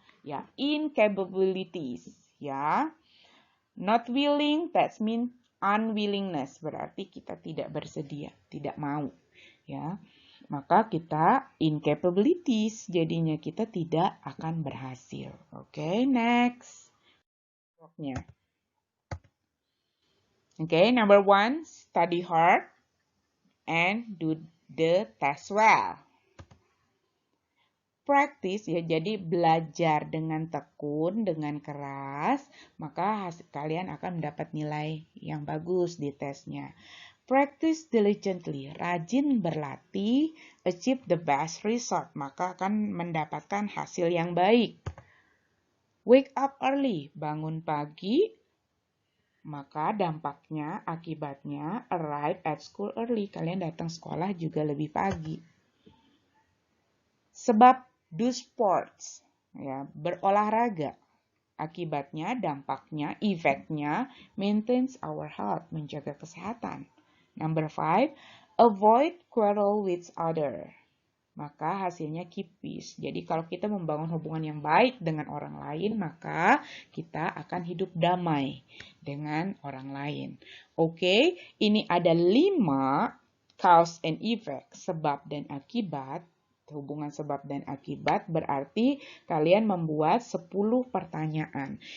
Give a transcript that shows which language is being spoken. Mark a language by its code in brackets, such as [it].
[id] Ya, incapabilities. Ya, [en] not willing, that means unwillingness, [id] berarti kita tidak bersedia, tidak mau. Ya, maka kita incapabilities, jadinya kita tidak akan berhasil. Oke, next. [en] Oke, number 1, study hard and do the test well. [id] Practice, ya, jadi belajar dengan tekun, dengan keras, maka kalian akan mendapat nilai yang bagus di tesnya. [en] Practice diligently, [id] rajin berlatih, [en] achieve the best result, [id] maka akan mendapatkan hasil yang baik. [en] Wake up early, [id] bangun pagi, maka dampaknya, akibatnya, [en] arrive at school early, [id] kalian datang sekolah juga lebih pagi. Sebab [en] do sports, [id] ya, berolahraga. Akibatnya, dampaknya, efeknya, [en] maintains our health, [id] menjaga kesehatan. [en] Number 5, avoid quarrel with other. [id] Maka hasilnya [en] keep peace. [id] Jadi kalau kita membangun hubungan yang baik dengan orang lain, maka kita akan hidup damai dengan orang lain. Oke, ini ada 5 [en] cause and effect, [id] sebab dan akibat. Hubungan sebab dan akibat berarti kalian membuat 10 pertanyaan.